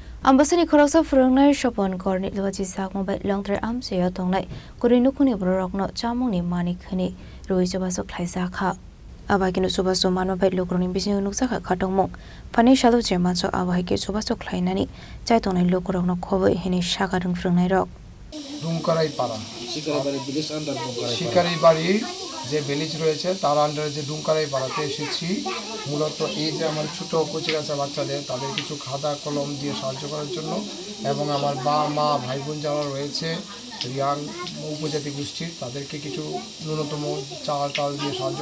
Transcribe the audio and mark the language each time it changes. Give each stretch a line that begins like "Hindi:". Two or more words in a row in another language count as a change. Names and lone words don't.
Kok Borok: Ambassa Khoroksa Phwrwngnai Swapan korni Luwajijakma bai Longtharai Amchaio Tongnai Kwrwi Nukhung Bororok no Chamung ni Mani Khwnwi Rwoi Chubachu Khlaikha Abakinu Chubachu Manwa bai Lukroni Bising Nuksakha Khatongmung Phani Shalu Jemacho Abahike Chubachu Khlainani Chai Tongnai Lukrok no Khoboi Hini Shakarung Phwrwngnai Rok
Bangla: Longtharai para শিকারি বাড়ি যে ভিলেজ রয়েছে তার আন্ডারে যে লongtharai পাড়াতে এসেছি মূলত এই যে আমার ছোট কচিকাঁচা বাচ্চাদের তাদের কিছু খাতা কলম দিয়ে সাহায্য করার জন্য এবং আমার মা ভাই বোন যারা রয়েছে রিয়াং উপজাতি গোষ্ঠীর তাদেরকে কিছু ন্যূনতম চাল দিয়ে সাহায্য